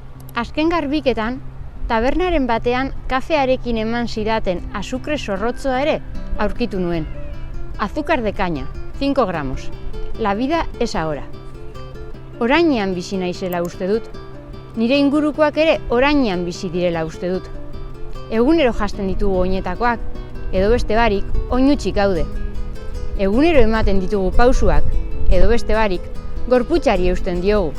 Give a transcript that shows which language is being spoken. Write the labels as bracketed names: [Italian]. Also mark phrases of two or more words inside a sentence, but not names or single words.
[Basque] Azken garbiketan, tabernaren batean kafearekin eman zidaten azukre zorrotzoa ere aurkitu nuen. [Spanish] Azúcar de caña, 5 gramos. La vida es ahora. [Basque] Orainean bizi naizela uste dut. Nire ingurukoak ere orainean bizi direla uste dut. Egunero jasten ditugu oinetakoak, edo beste barik, oinutxik gaude. Egunero ematen ditugu pausuak, edo beste barik, gorputzari eusten diogu.